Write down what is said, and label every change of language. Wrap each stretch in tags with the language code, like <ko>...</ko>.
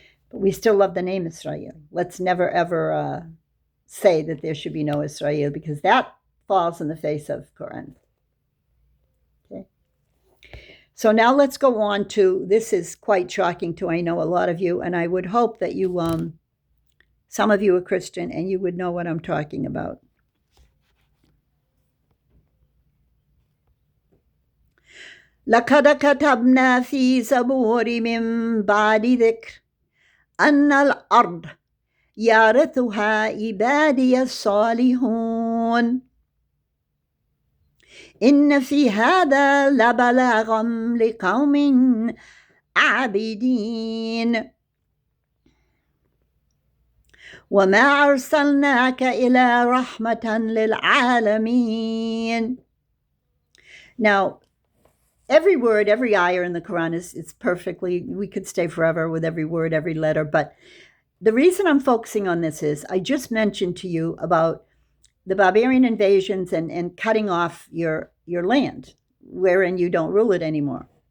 <en>But we still love the name Israel. Let's never, ever say that there should be no Israel, because that falls in the face of Quran. Okay. So now let's go on to, this is quite shocking to, I know, a lot of you, and I would hope that you, some of you are Christian and you would know what I'm talking about.</en> <ar>لقد كتبنا في زبور من بعد ذكر أن الأرض يرثها عبادي الصالحون إن في هذا لبلاغا لقوم عابدين وما أرسلناك إلى رحمة للعالمين.</ar> <en>Now, every word, every ayah in the Quran is perfectly, we could stay forever with every word, every letter, but the reason I'm focusing on this is I just mentioned to you about the barbarian invasions and cutting off your land, wherein you don't rule it anymore.</en>